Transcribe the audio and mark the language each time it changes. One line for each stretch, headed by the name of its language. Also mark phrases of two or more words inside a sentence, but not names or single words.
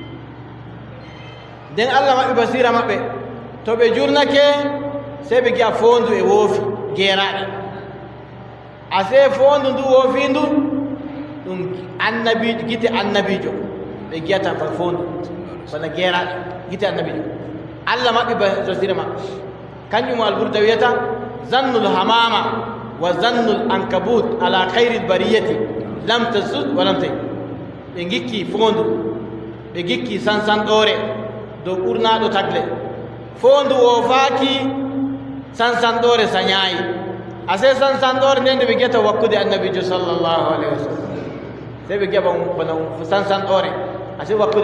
Fula: nden Allah maɓɓe basira maɓɓe to ɓe jurnake sey ɓe giya foondu e woofi geeraɗe ase foondu ndu woofi ndu ɗum annabijo gite annabijo ɓe giyata ba foondu bana geeraɗe gite annabijo Allah maɓɓe basira maɓɓe kanjum alburda wiyata
Arabic: ظن الحمام وظن العنكبوت على خير البرية لم تسد ولم تحم
Fula: ɓe gikki foondu ɓe gikki sansanɗore dow ɓurnaɗo tagle foondu woofaaki sansanɗore sañaayi ase sansanɗore nde nde ɓe giyata wakkude annabijo
Arabic: صلى الله عليه وسلم
Fula: sey ɓe giya bana sansanɗore ase wakkude